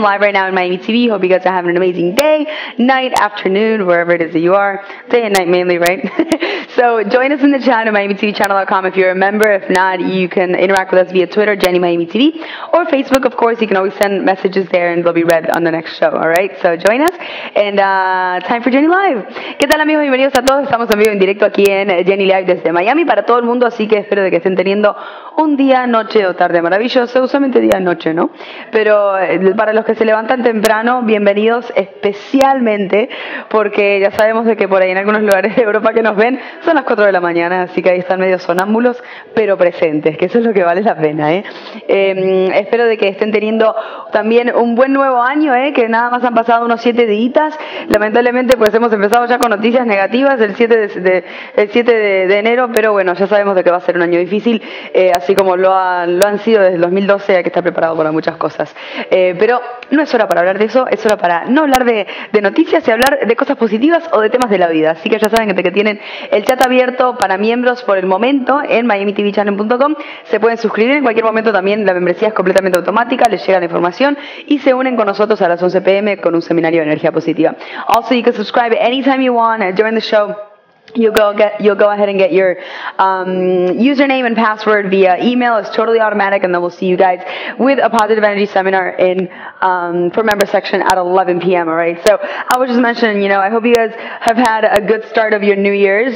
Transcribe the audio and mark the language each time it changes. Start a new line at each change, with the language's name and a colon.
English: live right now in Miami TV. Hope you guys are having an amazing day, night, afternoon, wherever it is that you are. Day and night mainly, right? So join us in the chat at MiamiTVChannel.com if you're a member. If not, you can interact with us via Twitter, Jenny Miami TV, or Facebook, of course. You can always send messages there and they'll be read on the next show, all right? So join us, and time for Jenny Live.
Spanish: ¿Qué tal, amigos? Bienvenidos a todos. Estamos en vivo en directo aquí en Jenny Live desde Miami para todo el mundo, así que espero de que estén teniendo un día, noche o tarde maravilloso, usualmente día, noche, ¿no? Pero para los que se levantan temprano, bienvenidos especialmente, porque ya sabemos de que por ahí en algunos lugares de Europa que nos ven son las 4 de la mañana, así que ahí están medio sonámbulos, pero presentes, que eso es lo que vale la pena, ¿eh? Espero de que estén teniendo también un buen nuevo año, que nada más han pasado unos 7 días. Lamentablemente pues hemos empezado ya con noticias negativas el 7 de enero, pero bueno, ya sabemos de que va a ser un año difícil, así como lo han sido desde el 2012, hay que estar preparado para muchas cosas. Pero no es hora para hablar de eso, es hora para no hablar de noticias y hablar de cosas positivas o de temas de la vida. Así que ya saben que tienen el chat abierto para miembros por el momento en MiamiTVChannel.com. Se pueden suscribir en cualquier momento también, la membresía es completamente automática, les llega la información y se unen con nosotros a las 11 p.m. con un seminario de energía positiva.
English: Also, you can subscribe anytime you want during the show. You'll go ahead and get your username and password via email. It's totally automatic, and then we'll see you guys with a positive energy seminar in for member section at 11 p.m. All right. So I was just mentioning, I hope you guys have had a good start of your New Year's.